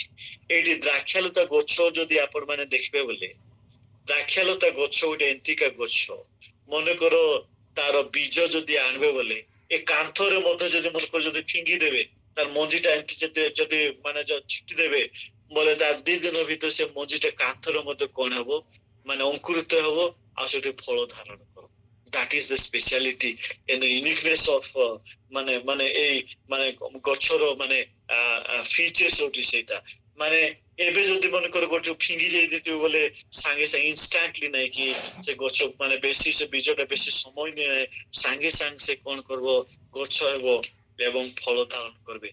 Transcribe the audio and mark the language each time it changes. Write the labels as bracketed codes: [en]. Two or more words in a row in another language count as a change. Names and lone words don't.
[or] ଏଇଠି ଦ୍ରାକ୍ଷାଲତା ଗଛ ଯଦି ଆପଣ ମାନେ ଦେଖିବେ ବୋଲେ, ଦ୍ରାକ୍ଷାଲତା ଗଛ ଗୋଟେ ଏମିତିକା ଗଛ, ମନେକର ତାର ବୀଜ ଯଦି ଆଣିବେ ବୋଲେ, ଏ କାନ୍ଥରେ ମଧ୍ୟ ଯଦି ମନେକର ଯଦି ଫିଙ୍ଗି ଦେବେ, ତାର ମଞ୍ଜିଟା ଏମିତି ଯଦି ମାନେ ଛିଟି ଦେବେ ବୋଲେ, ତାର 2 ଦିନ ଭିତରେ ସେ ମଞ୍ଜିଟା କାନ୍ଥରେ ମଧ୍ୟ କଣ ହବ, ମାନେ ଅଙ୍କୁରିତ ହବ, ଆଉ ସେଠି ଫଳ ଧାରଣ କରିବ। [en] That is the speciality and the uniqueness of [or] ମାନେ ଏଇ ମାନେ ଗଛର ମାନେ ଫିଚର୍ସ ହଉଛି ସେଇଟା। ମାନେ ଏବେ ଯଦି ମନେକର ଗୋଟେ ଫିଙ୍ଗି ଯାଇଥିବ ବୋଲେ, ସାଙ୍ଗେ ସାଙ୍ଗେ ଇନଷ୍ଟାଣ୍ଟଲି ନାଇଁ କି ସେ ଗଛ ମାନେ ବେଶୀ ସେ ବୀଜଟା ବେଶୀ ସମୟ ନିଏ, ସାଙ୍ଗେ ସାଙ୍ଗେ ସେ କଣ କରିବ, ଗଛ ହେବ ଏବଂ ଫଳ ଧାରଣ କରିବେ।